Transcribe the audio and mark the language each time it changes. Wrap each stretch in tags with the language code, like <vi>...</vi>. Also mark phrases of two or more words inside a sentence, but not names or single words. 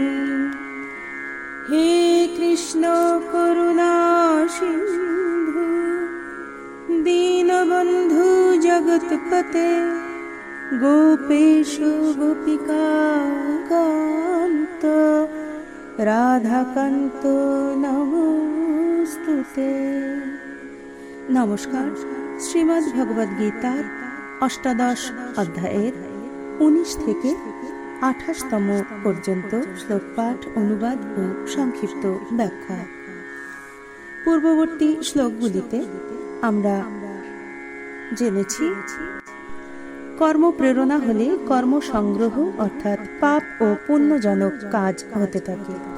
<sa>हे कृष्ण करुणा सिन्धु दीनबन्धु जगत्पते गोपेश गोपिकान्त राधाकान्त नमोस्तुते।</sa> <bn>নমস্কার। শ্রীমদ্ ভগবদ গীতার অষ্টাদশ অধ্যায়ের 19 থেকে 28তম পর্যন্ত শ্লোক পাঠ, অনুবাদ ও সংক্ষিপ্ত ব্যাখ্যা। পূর্ববর্তী শ্লোকগুলিতে আমরা জেনেছি কর্মপ্রেরণা হলে কর্ম সংগ্রহ অর্থাৎ পাপ ও পুণ্যজনক কাজ হতে থাকে।</bn>